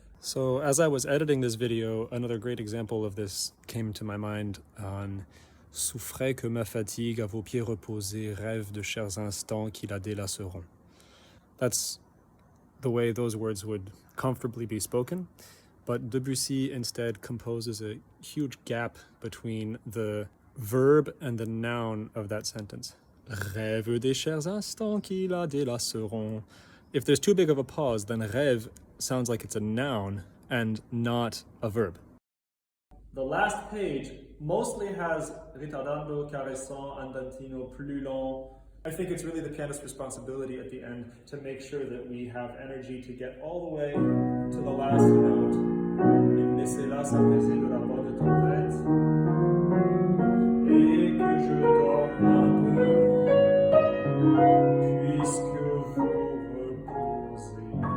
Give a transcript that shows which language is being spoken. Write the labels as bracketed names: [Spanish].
[English] So as I was editing this video, another great example of this came to my mind on [French] Souffrez que ma fatigue à vos pieds reposés, rêve de chers instants qui la délaceront. [English] That's the way those words would comfortably be spoken, but Debussy instead composes a huge gap between the verb and the noun of that sentence. [French] Rêve des chers instants qui la délaceront. [English] If there's too big of a pause, then rêve sounds like it's a noun and not a verb. The last page mostly has ritardando, caressant, andantino, plus lent. I think it's really the pianist's responsibility at the end to make sure that we have energy to get all the way to the last note. [French] Il laissez-la s'apaiser de la bonne tempête, et que je dorme un peu, puisque vous reposez.